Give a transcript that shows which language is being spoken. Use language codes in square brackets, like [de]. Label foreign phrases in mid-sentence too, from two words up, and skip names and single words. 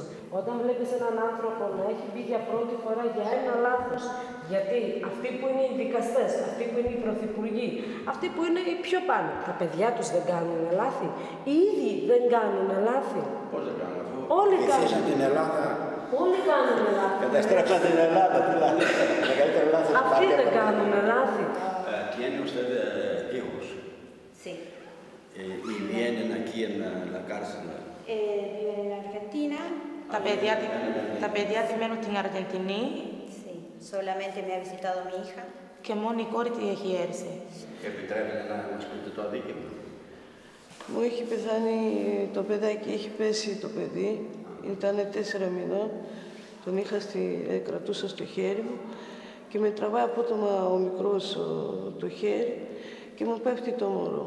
[el] Όταν βλέπεις έναν άνθρωπο να έχει μπει για πρώτη φορά για ένα λάθος, γιατί αυτοί που είναι οι δικαστές, αυτοί που είναι οι πρωθυπουργοί, αυτοί που είναι οι πιο πάνω, τα παιδιά τους δεν κάνουν λάθη. Οι ίδιοι δεν κάνουν λάθη. Πώς δεν κάνουν? Όλοι κάνουν. την Ελλάδα. Όλοι κάνουν λάθη. Καταστρέψαν την Ελλάδα, δηλαδή. Μεγαλύτερο λάθος. Αυτοί δεν κάνουν λάθη. [es] Tiene usted hijos? Sí. ¿Y vienen aquí en la cárcel? Viven en Argentina. [el] Τα παιδιά τη μένουν στην Αργεντινή. [es] Sí. Solamente me ha visitado mi hija. [el] Και μόνο η κόρη τη έχει έρθει. Επιτρέπετε να μας πείτε το αδίκημα? Μου έχει πεθάνει το παιδάκι, έχει πέσει το παιδί, ήταν 4 μηνών, τον κρατούσα στο χέρι μου και με τραβάει απότομα ο μικρός το χέρι και μου πέφτει το μωρό.